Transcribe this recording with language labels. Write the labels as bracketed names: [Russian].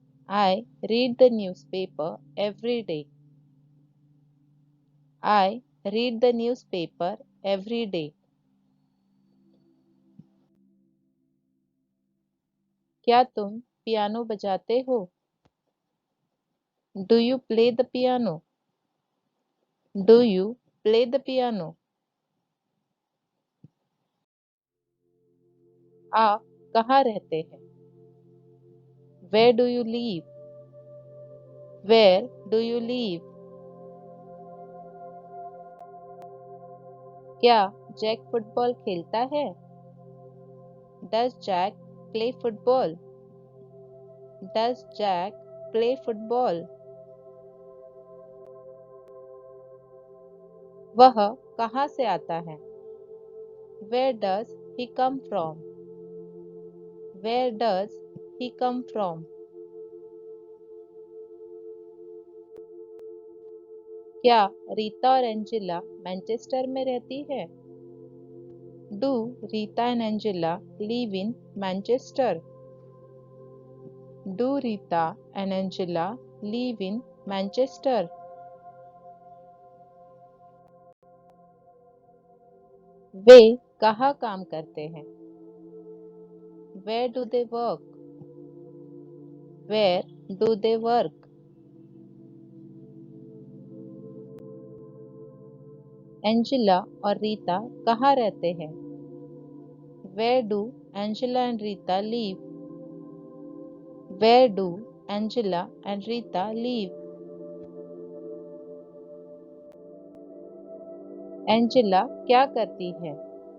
[English] I read the newspaper every day. I read the newspaper every day. [Hindi] क्या तुम piano बजाते हो? [English] Do you play the piano? Do you play the piano? आप कहाँ रहते हैं? Where do you live? Where do you live? [Hindi] क्या Jack football खेलता है? [English] Does Jack play football? Does Jack play football? वह कहाँ से आता है? Where does he come from? Where does he come from? [Hindi] क्या रीता और एंजेला मैनचेस्टर में रहती है? [English] Do Rita and Angela live in Manchester? Do Rita and Angela live in Manchester? [Hindi] वे कहाँ काम करते हैं? [English] Where do they work? Where do they work? [Hindi] Angela और रीता कहाँ रहते हैं? [English] Where do Angela and Rita live? Where do Angela and Rita live? [Hindi] Angela क्या करती है?